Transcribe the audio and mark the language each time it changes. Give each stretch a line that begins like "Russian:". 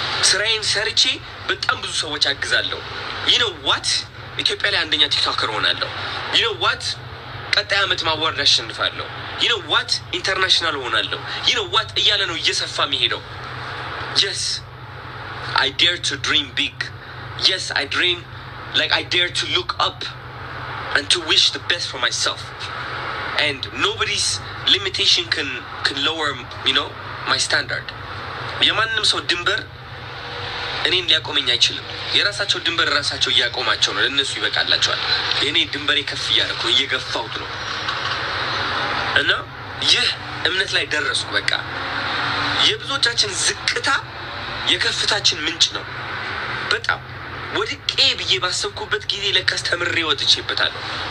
Amharic: ስራዬን ሰርቼ በጣም ብዙ ሰዎች አግዛለሁ።
English: you know what
Amharic: ኢትዮጵያ ላይ አንደኛ ቲክቶከር ሆናለሁ። you know what ቀጣይ አመት ማዋርድ አሸንፋለሁ። you know what ኢንተርናሽናል ሆናለሁ። you know what እያለ ነው እየሰፋ የሚሄደው።
English: yes I dare to dream big. yes I dream like I dare to look up and to wish the best for myself. And nobody's limitation can lower, you know, my standard.
Amharic: የማንም ሰው ድንበር እኔን ሊያቆመኝ አይችልም። የራሳቸው ድንበር ራሳቸው እያቆማቸው ነው። ለነሱ ይበቃላቸዋል። እኔ ድንበሬ ከፍ እያደረኩ እየገፋሁት ነው። እና ይህ እምነት ላይ ደረስኩ። በቃ የብዙዎቻችን ዝቅታ የከፍታችን ምንጭ ነው። በጣም ወድቄ ብዬ ባሰብኩበት ጊዜ ለካስ ተምሬ ወጥቼበታለሁ።